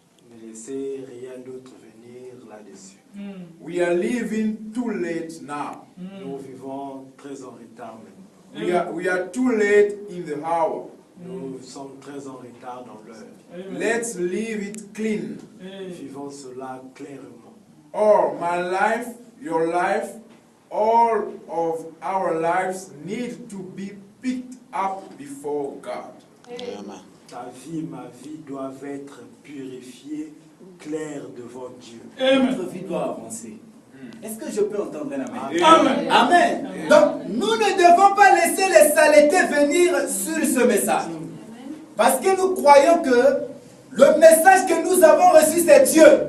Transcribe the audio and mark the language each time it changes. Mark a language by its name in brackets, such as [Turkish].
[French] Ne laissez rien d'autre venir là-dessus. [English] We are living too late now. [French] Nous vivons très en retard maintenant. [English] We are too late in the hour. [French] Nous sommes très en retard dans l'heure. [English] Let's live it clean. [French] Vivons cela clairement. [English] Or my life, your life, all of our lives need to be picked up before God. Amen. [French] Ta vie, ma vie doivent être purifiées, claires devant Dieu. Notre vie doit avancer. Est-ce que je peux entendre un amen? Amen. Amen. Donc, nous ne devons pas laisser les saletés venir sur ce message. Parce que nous croyons que le message que nous avons reçu, c'est Dieu.